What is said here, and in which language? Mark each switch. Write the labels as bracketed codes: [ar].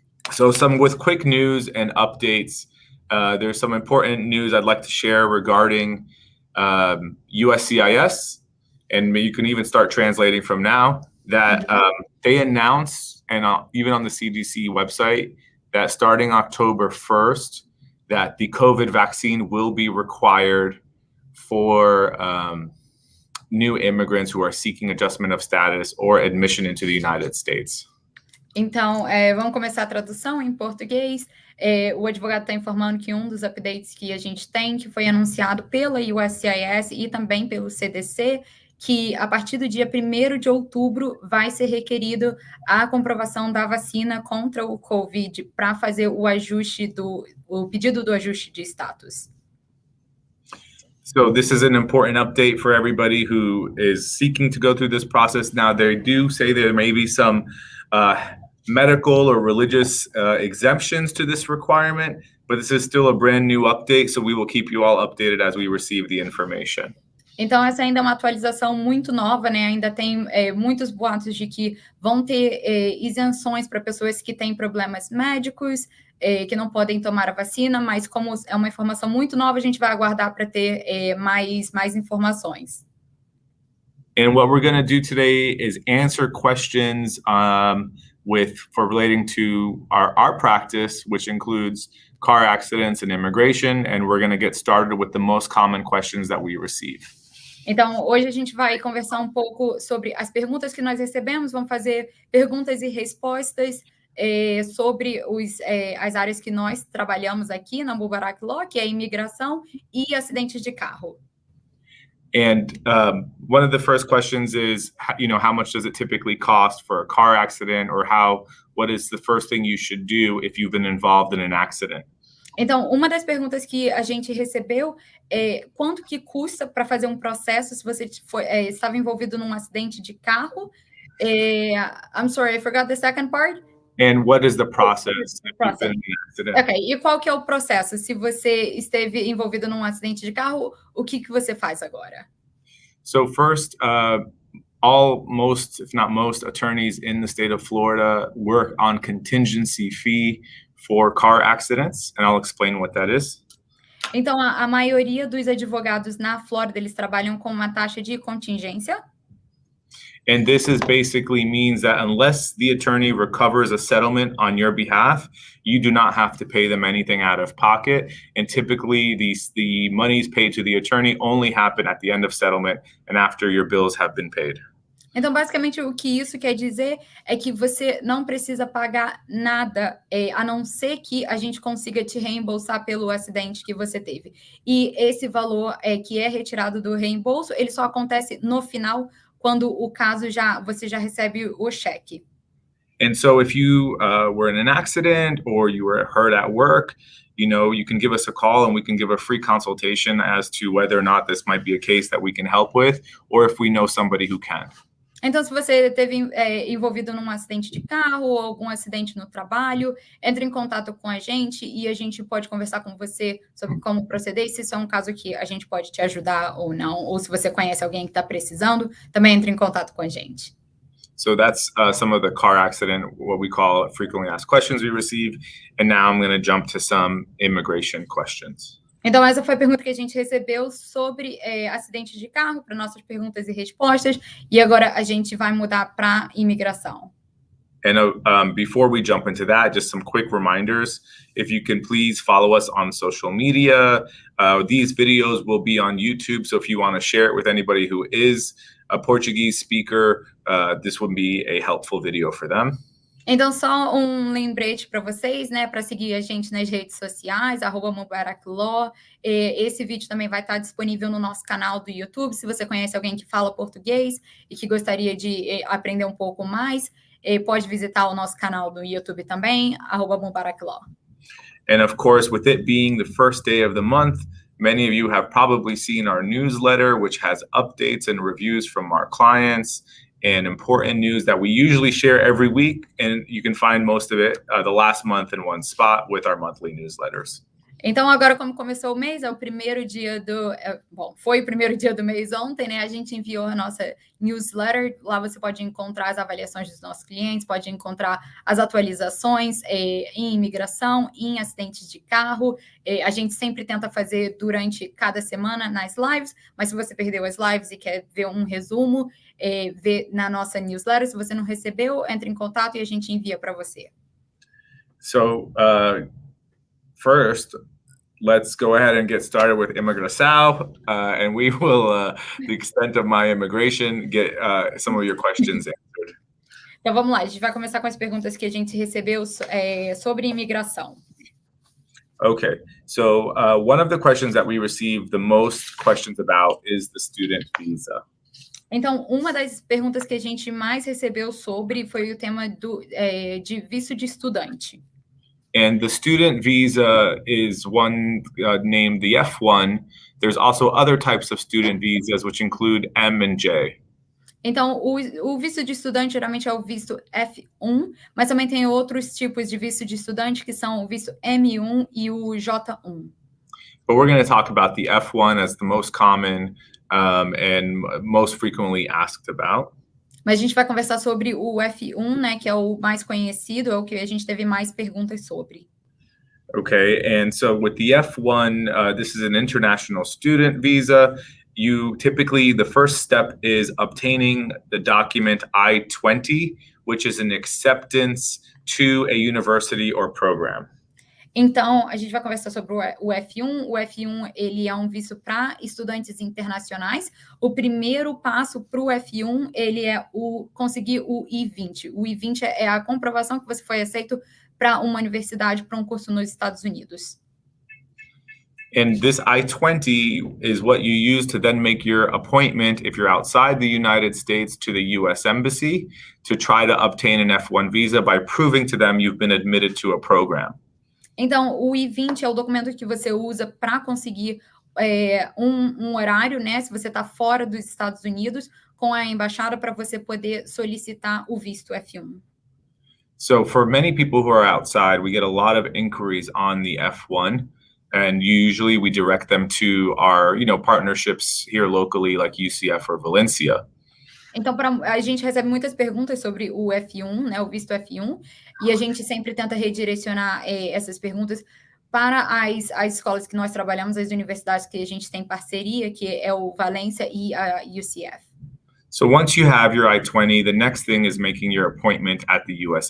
[en] So with quick news and updates, there's some important news I'd like to share regarding USCIS, and you can even start translating from now, that they announced, and even on the CDC website, that starting October 1st, that the COVID vaccine will be required for new immigrants who are seeking adjustment of status or admission into the United States. [pt] Então, vamos começar a tradução em português. O advogado está informando que um dos updates que a gente tem, que foi anunciado pela USCIS e também pelo CDC, que a partir do dia 1º de outubro vai ser requerido a comprovação da vacina contra o COVID para fazer o pedido do ajuste de status. [en] So this is an important update for everybody who is seeking to go through this process. Now, they do say there may be some medical or religious exemptions to this requirement, but this is still a brand new update, so we will keep you all updated as we receive the information. [pt] Então, essa ainda é uma atualização muito nova, né? Ainda tem muitos boatos de que vão ter isenções para pessoas que têm problemas médicos, que não podem tomar a vacina, mas como é uma informação muito nova, a gente vai aguardar para ter mais informações. [en] And what we're going to do today is answer questions for relating to our practice, which includes car accidents and immigration, and we're going to get started with the most common questions that we receive. [pt] Então, hoje a gente vai conversar um pouco sobre as perguntas que nós recebemos, vamos fazer perguntas e respostas sobre as áreas que nós trabalhamos aqui na Mubarak Law, que é imigração e acidentes de carro. [en] And one of the first questions is, how much does it typically cost for a car accident, or what is the first thing you should do if you've been involved in an accident? [pt] Então, uma das perguntas que a gente recebeu é quanto que custa para fazer um processo se você estava envolvido num acidente de carro. [en] I'm sorry, I forgot the second part. And what is the process if you've been in an accident? [pt] Ok, e qual que é o processo? Se você esteve envolvido num acidente de carro, o que você faz agora? [en] So first, most, if not most, attorneys in the state of Florida work on contingency fee for car accidents, and I'll explain what that is. [pt] Então, a maioria dos advogados na Flórida, eles trabalham com uma taxa de contingência. [en] And this is basically means that unless the attorney recovers a settlement on your behalf, you do not have to pay them anything out of pocket. And typically the monies paid to the attorney only happen at the end of settlement and after your bills have been paid. [pt] Então, basicamente, o que isso quer dizer é que você não precisa pagar nada, a não ser que a gente consiga te reembolsar pelo acidente que você teve. E esse valor que é retirado do reembolso, ele só acontece no final, quando o caso você já recebe o cheque. [en] And so if you were in an accident or you were hurt at work, you can give us a call and we can give a free consultation as to whether or not this might be a case that we can help with, or if we know somebody who can. [pt] Então, se você esteve envolvido num acidente de carro ou algum acidente no trabalho, entre em contato com a gente e a gente pode conversar com você sobre como proceder, e se isso é um caso que a gente pode te ajudar ou não, ou se você conhece alguém que está precisando, também entre em contato com a gente. [en] So that's some of the car accident, what we call frequently asked questions we receive. And now I'm going to jump to some immigration questions. [pt] Então, essa foi a pergunta que a gente recebeu sobre acidentes de carro, para nossas perguntas e respostas, e agora a gente vai mudar para imigração. [en] And before we jump into that, just some quick reminders. If you can please follow us on social media. These videos will be on YouTube, so if you want to share it with anybody who is a Portuguese speaker, this would be a helpful video for them. [pt] Então, só um lembrete para vocês, né, para seguir a gente nas redes sociais, @Mubarak Law. Esse vídeo também vai estar disponível no nosso canal do YouTube. Se você conhece alguém que fala português e que gostaria de aprender um pouco mais, pode visitar o nosso canal do YouTube também, @Mubarak Law. [en] And of course, with it being the first day of the month, many of you have probably seen our newsletter, which has updates and reviews from our clients and important news that we usually share every week. And you can find most of it the last month in one spot with our monthly newsletters. [pt] Então, agora, como começou o mês, é o primeiro dia foi o primeiro dia do mês ontem, né? A gente enviou a nossa newsletter. Lá você pode encontrar as avaliações dos nossos clientes, pode encontrar as atualizações em imigração, em acidentes de carro. A gente sempre tenta fazer durante cada semana nas lives, mas se você perdeu as lives e quer ver um resumo, vê na nossa newsletter. Se você não recebeu, entre em contato e a gente envia para você. [en] So, first, let's go ahead and get started with imigração, and we will, the extent of my immigration, get some of your questions answered. [pt] Então, vamos lá. A gente vai começar com as perguntas que a gente recebeu sobre imigração. [en] Okay, so one of the questions that we receive the most questions about is the student visa. [pt] Então, uma das perguntas que a gente mais recebeu sobre foi o tema de visto de estudante. [en] And the student visa is one named the F1. There's also other types of student visas, which include M and J. [pt] Então, o visto de estudante geralmente é o visto F1, mas também tem outros tipos de visto de estudante, que são o visto M1 e o J1. [en] But we're going to talk about the F1 as the most common and most frequently asked about. [pt] Mas a gente vai conversar sobre o F1, né, que é o mais conhecido, é o que a gente teve mais perguntas sobre. [en] Okay, and so with the F1, this is an international student visa. Typically, the first step is obtaining the document I-20, which is an acceptance to a university or program. [pt] Então, a gente vai conversar sobre o F1. O F1, ele é um visto para estudantes internacionais. O primeiro passo para o F1, ele é conseguir o I-20. O I-20 é a comprovação que você foi aceito para uma universidade, para um curso nos Estados Unidos. [en] And this I-20 is what you use to then make your appointment, if you're outside the United States, to the U.S. Embassy to try to obtain an F1 visa by proving to them you've been admitted to a program. [pt] Então, o I-20 é o documento que você usa para conseguir um horário, né? Se você está fora dos Estados Unidos, com a embaixada para você poder solicitar o visto F1. [en] So for many people who are outside, we get a lot of inquiries on the F1, and usually we direct them to our, partnerships here locally, like UCF or Valencia. [pt] Então, a gente recebe muitas perguntas sobre o F1, né, o visto F1, e a gente sempre tenta redirecionar essas perguntas para as escolas que nós trabalhamos, as universidades que a gente tem parceria, que é o Valência e a UCF. [en] So once you have your I-20, the next thing is making your appointment at the U.S.